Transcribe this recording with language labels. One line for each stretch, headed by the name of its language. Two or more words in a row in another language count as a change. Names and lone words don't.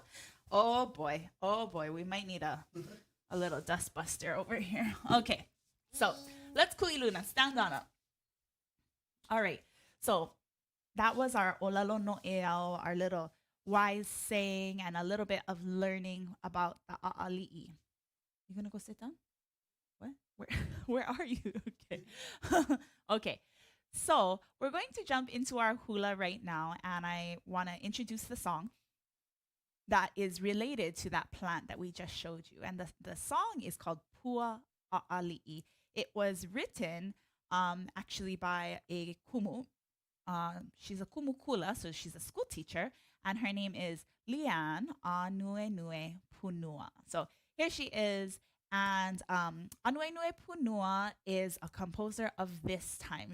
English: Oh boy, we might need a little dust buster over here. Okay, so let's kuiluna, stand on up. All right, so that was our
Hawaiian: olalo noʻeau,
English: our little wise saying and a little bit of learning about the ʻAʻaliʻi. You gonna go sit down? What? Where are you? Okay. Okay. So we're going to jump into our hula right now, and I want to introduce the song that is related to that plant that we just showed you. And the song is called Pua ʻAʻaliʻi. It was written actually by a kumu. She's a
Hawaiian: kumu kula,
English: so she's a school teacher, and her name is Leanne Anuenue Punua. So here she is. And Anuenue Punua is a composer of this time.